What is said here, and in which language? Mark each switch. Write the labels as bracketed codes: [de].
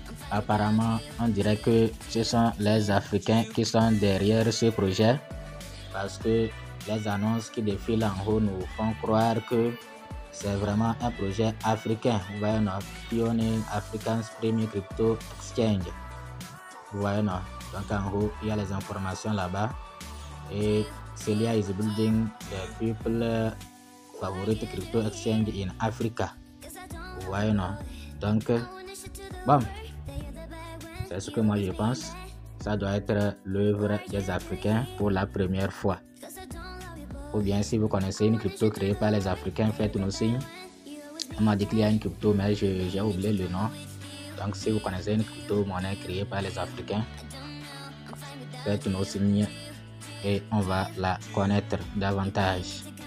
[fr] Apparemment, on dirait que ce sont les Africains qui sont derrière ce projet parce que les annonces qui défilent en haut nous font croire que c'est vraiment un projet africain. Vous voyez, [en] Pioneer African's Premier Crypto Exchange. [fr] Vous voyez, donc en haut, il y a les informations là-bas. [en] Et Celia is building the people favorite crypto exchange in Africa. [fr] Vous voyez, donc, bon, c'est ce que moi je pense. Ça doit être l'œuvre des Africains pour la première fois. Ou bien si vous connaissez une crypto créée par les Africains, faites-nous signe. On m'a dit qu'il y a une crypto, mais j'ai oublié le nom. Donc si vous connaissez une crypto-monnaie créée par les Africains, faites-nous signe et on va la connaître davantage.